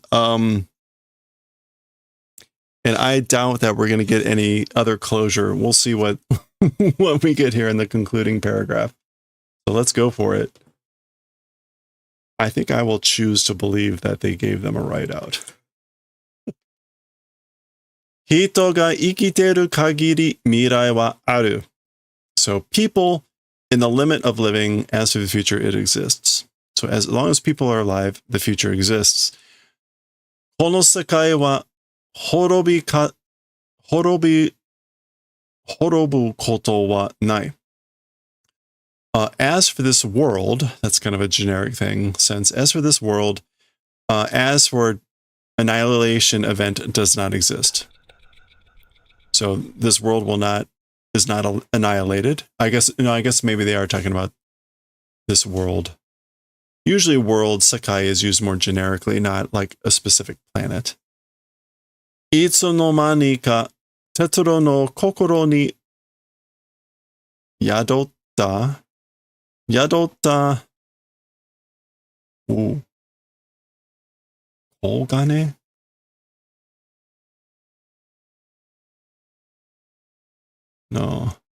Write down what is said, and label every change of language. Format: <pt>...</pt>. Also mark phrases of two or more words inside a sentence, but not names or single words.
<en>And I doubt that we're going to get any other closure. We'll see what what we get here in the concluding paragraph. So let's go for it. I think I will choose to believe that they gave them a ride out.</en> <ja>人が生きてる限り未来はある.</ja> <en>So people, in the limit of living, as for the future, it exists. So as long as people are alive, the future exists.</en> <ja>この世界は滅ぶことはない.</ja> <en>As for this world, that's kind of a generic thing, since as for this world, As for annihilation event does not exist. So this world is not annihilated. I guess maybe they are talking about this world. Usually world, Sakai, is used more generically, not like a specific planet.</en> <ja>いつの間にか鉄郎の心に宿った. Ooh.</ja> <en>Kogane? No.</en>